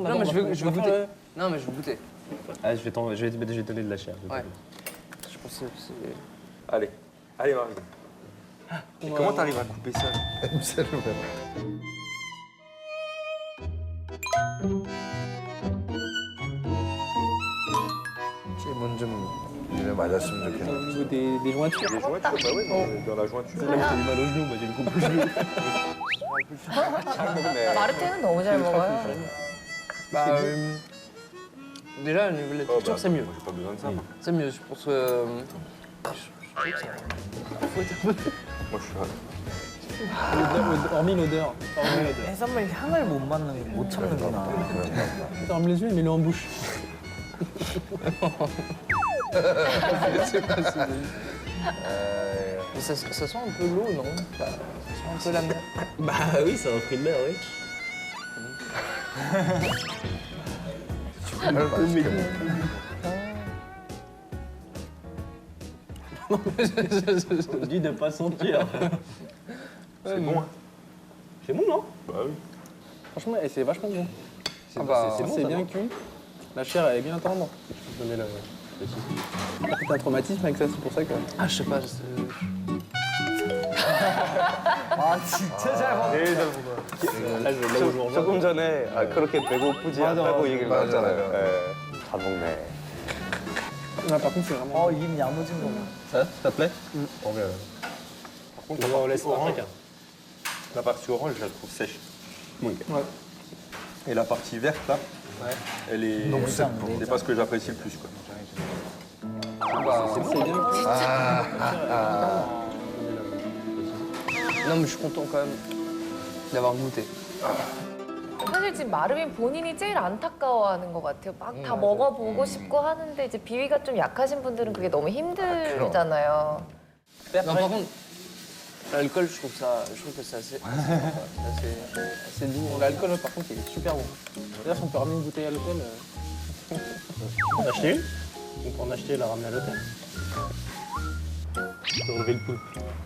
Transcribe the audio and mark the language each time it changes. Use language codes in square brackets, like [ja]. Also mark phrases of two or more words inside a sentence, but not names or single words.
[fr] Non, mais je vais goûter. Non, mais je vais goûter. Ah, je vais te donner de la chair. Ouais. Je pense que c'est... Allez, allez Marie. Et comment t'arrives à couper ça? [ko] 냄새를 맡아. 찜은 좀 입에 맞았으면 [fr] Au [ko] 좋겠네. [fr] niveau des jointures. Les jointures, bah oui, dans la jointure. Là où t'as eu mal au genou, moi j'ai une coupe au genou. [ko] 마르테는 너무 잘 먹어요. [fr] Bah, déjà, au niveau de la texture, c'est mieux. J'ai pas besoin de ça. Moi, C'est mieux, je pense que... je suis Hormis l'odeur. [ko] 해산물 향을 못 참는구나. [fr] Ferme les yeux et mets-le en bouche. Mais ça sent un peu l'eau, non? Ça sent un peu la mer. Bah oui, c'est un fruit de mer, oui. [ko] 정말 맛있겠네. [fr] On dit de pas sentir. C'est bon, hein? C'est bon, non? Bah oui. Franchement, c'est vachement bon. Ah bah, C'est bien cuit. La chair, elle est bien tendre. Donnez la. T'as un traumatisme avec ça, c'est pour ça que. Ah, je sais pas. [ko] 아 진짜 잘 먹어. [fr] Là, je vais là où je vous rejoins. [ko] 조금 전에 그렇게 배고프지 않다고 얘기를 맞아, 했잖아요. 맞아. 예. 잘 먹네. [fr] Là, par contre, c'est vraiment. [ko] 입 야무진 거 봐. [fr] Ça te plaît? Trop bien. On laisse pas après. La partie orange, je la trouve sèche. Ouais. Et la partie verte, là, elle est. Donc, ça, c'est pas ce que j'apprécie le plus, quoi. C'est bien cuit. Non, mais je suis content quand même d'avoir goûté. [ko] 사실 지금 마르빈 본인이 제일 안타까워하는 것 같아요. 막 다 먹어보고 싶고 하는데 이제 비위가 좀 약하신 분들은 그게 너무 힘들잖아요. [fr] Non, par contre, l'alcool, je trouve que c'est assez doux. L'alcool, par contre, il est super bon. D'ailleurs, si on peut ramener une bouteille à l'hôtel. On en acheter une? On peut en acheter et la ramener à l'hôtel. Je peux relever le poulpe.